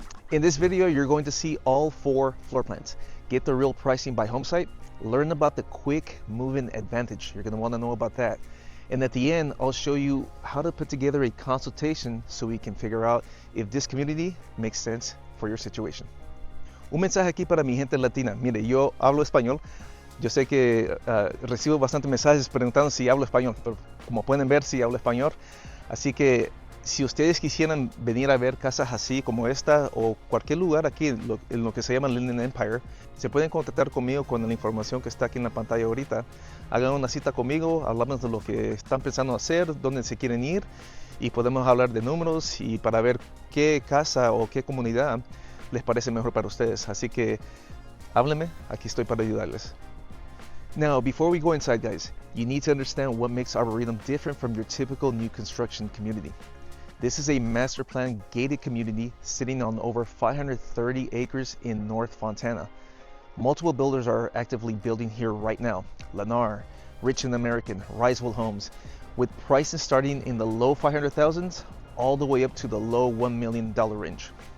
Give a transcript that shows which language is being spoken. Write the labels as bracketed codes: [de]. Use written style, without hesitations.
[en] In this video, you're going to see all 4 floor plans, get the real pricing by home site, learn about the quick move-in advantage. You're going to want to know about that. And at the end, I'll show you how to put together a consultation so we can figure out if this community makes sense for your situation. [es] Un mensaje aquí para mi gente latina. Mire, yo hablo español. Yo sé que recibo bastantes mensajes preguntando si hablo español, pero como pueden ver, sí hablo español. Así que si ustedes quisieran venir a ver casas así como esta o cualquier lugar aquí en lo que se llama Inland Empire, se pueden contactar conmigo con la información que está aquí en la pantalla ahorita. Hagan una cita conmigo, hablamos de lo que están pensando hacer, dónde se quieren ir y podemos hablar de números y para ver qué casa o qué comunidad les parece mejor para ustedes. Así que háblenme, aquí estoy para ayudarles. [en] Now, before we go inside, guys, you need to understand what makes Arboretum different from your typical new construction community. This is a master plan gated community sitting on over 530 acres in North Fontana. Multiple builders are actively building here right now. Lennar, Richmond American, Risewell Homes, with prices starting in the low 500,000s all the way up to the low $1 million range.